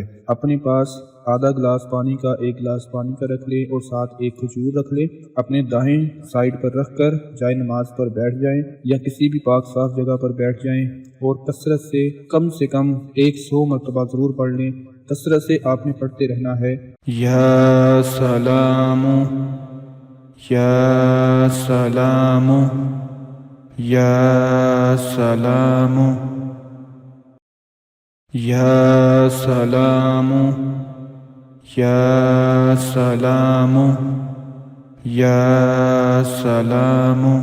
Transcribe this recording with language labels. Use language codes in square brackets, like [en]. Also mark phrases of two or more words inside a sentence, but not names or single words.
[ur] اپنے پاس آدھا گلاس پانی کا، 1 گلاس پانی کا رکھ لیں اور ساتھ ایک کھجور رکھ لیں۔ اپنے دائیں سائڈ پر رکھ کر جائے نماز پر بیٹھ جائیں یا کسی بھی پاک صاف جگہ پر بیٹھ جائیں اور کثرت سے کم 100 مرتبہ ضرور پڑھ لیں۔ کثرت سے آپ نے پڑھتے رہنا ہے، [ar] یا سلام یا سلام یا سلام یا سلام یا سلام یا سلام